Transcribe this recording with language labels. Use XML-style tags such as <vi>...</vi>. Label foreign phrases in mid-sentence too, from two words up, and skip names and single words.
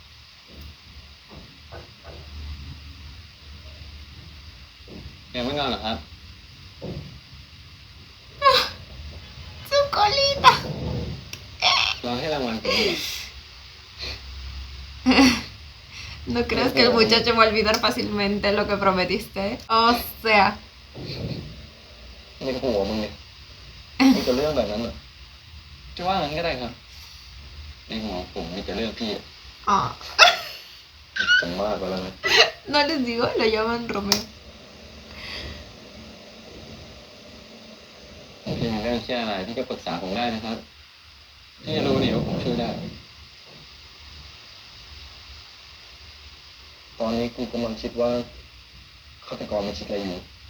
<es>¿Ya me ganas, ah? ¡Su colita! Lo dejé la mano. No creas que el muchacho va a olvidar fácilmente lo que prometiste. O sea,</es> <th>นี่ก็หัวมึงเนี่ยมีแต่เรื่องแบบนั้นเหรอจะว่างั้นก็ได้ครับในหัวผมมีแต่เรื่องพี่อะ</th> <es>ah,</es> <th>จะมากกว่าแล้วนะ</th> <es>no les digo, lo llaman Romeo.</es> <th>พี่มีเรื่องเชื่ออะไรพี่ก็ปรึกษาผมได้นะครับพี่จะรู้นี่ว่าผมช่วยได้ ตอนนี้กูกำลังคิดว่าฆาตกรมันคิดอะไรอยู่</th>